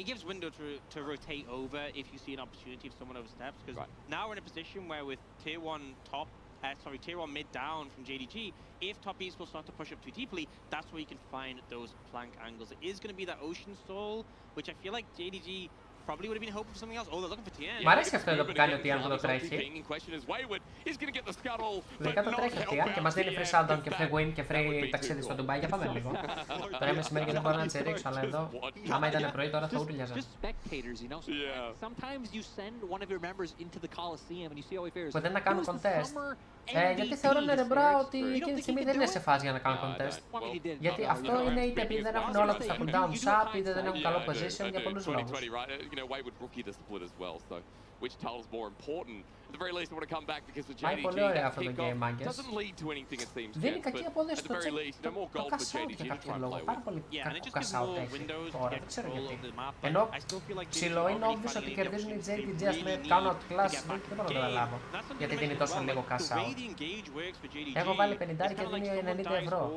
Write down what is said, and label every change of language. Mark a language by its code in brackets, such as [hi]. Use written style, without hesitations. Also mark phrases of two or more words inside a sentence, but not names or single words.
[en] It gives window to rotate over if you see an opportunity if someone oversteps. Because now we're in a position where with tier 1 top, tier 1 mid down from JDG, if top esports start to push up too deeply, that's where you can find those flank angles. It is going to be that ocean soul, which I feel like JDG probably would have been hoping for something else. Oh, they're looking for TN. [el] Μ' αρέσει αυτό εδώ που κάνει ο TN που το τρέχει. Λογικά το τρέχει ο TN και μας δίνει [en] free shutdown [el] και [en] free win [el] και free ταξίδι στο Ντουμπάι. Για πάμε λίγο. Τώρα μεσημέρι και δεν μπορώ να τσιρίξω, αλλά εδώ άμα ήταν πρωί τώρα θα ούτουλιαζα. Που δεν να κάνουν contest. Γιατί θεωρούν ρε μπρά ότι εκείνη τη στιγμή δεν είναι σε φάση για να κάνουν contest. Γιατί αυτό είναι είτε επειδή δεν έχουν όλα τους τα [en] cooldown up, [el] είτε δεν έχουν καλό position για πολλούς λόγους. [en] Wayward rookie the split as well, so which title's more important? At the very least, I want to come back because the JDG doesn't lead to anything it seems. [el] Δεν είναι κακή απόδοση στο cash-out για κάποιο λόγο. Πάρα πολύ κακό cash-out έχει τώρα, δεν ξέρω γιατί. Ενώ ψηλό είναι obvious ότι κερδίζουν οι JDG, ας πούμε, κάνουν outclass, δεν μπορώ να το καταλάβω. Γιατί δίνει τόσο λίγο cash-out. Έχω βάλει 50 και δίνει 90 ευρώ.